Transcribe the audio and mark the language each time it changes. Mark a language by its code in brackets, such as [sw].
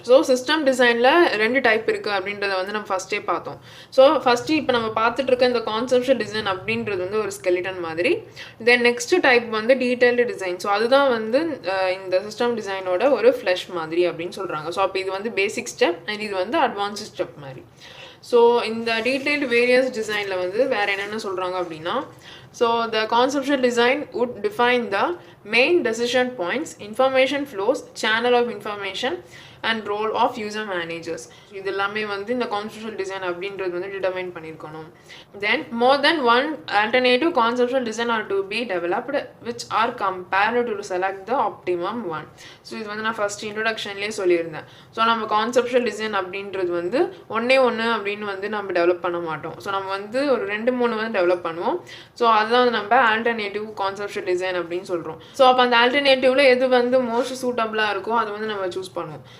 [ta] So system டிசைனில் 2 type இருக்குது அப்படின்றத வந்து நம்ம ஃபஸ்ட்டே பார்த்தோம். ஸோ ஃபஸ்ட்டு இப்போ நம்ம பார்த்துட்டு இருக்க இந்த கான்செப்ஷுவல் டிசைன் அப்படின்றது வந்து ஒரு ஸ்கெலிட்டன் மாதிரி. தென் நெக்ஸ்ட் டைப் வந்து டீடைல்டு டிசைன். ஸோ அதுதான் வந்து இந்த சிஸ்டம் டிசைனோட ஒரு ஃப்ளஷ் மாதிரி அப்படின்னு சொல்கிறாங்க. ஸோ அப்போ இது வந்து பேசிக் ஸ்டெப் அண்ட் இது வந்து அட்வான்ஸ்ட் ஸ்டெப் மாதிரி. ஸோ இந்த டீடைல்டு வேரியஸ் டிசைனில் வந்து வேறு என்னென்ன சொல்கிறாங்க அப்படின்னா [en] so the conceptual design would define the main decision points, information flows, channel of information and role of user managers. [ta] இது எல்லாமே வந்து இந்த conceptual design அப்படின்றது வந்து டிட்டர்மைன் பண்ணியிருக்கணும். [en] Then more than one alternative conceptual design are to be developed which are compared to select the optimum one. [ta] So இது வந்து நான் ஃபர்ஸ்ட் இன்ட்ரொடக்ஷன்லேயே சொல்லியிருந்தேன். ஸோ நம்ம கான்செப்ஷுவல் டிசைன் அப்படின்றது வந்து ஒன்று அப்படின்னு வந்து நம்ம டெவலப் பண்ண மாட்டோம். ஸோ நம்ம வந்து ஒரு 2-3 வந்து டெவலப் பண்ணுவோம். ஸோ அதுதான் நம்ம ஆல்டர்னேட்டிவ் கான்செப்ஷுவல் டிசைன் அப்படின்னு சொல்கிறோம். ஸோ அப்போ அந்த ஆல்டர்னேட்டிவ்ல எது வந்து மோஸ்ட் சூட்டபிளாக இருக்கோ அது வந்து நம்ம சூஸ் பண்ணுவோம்.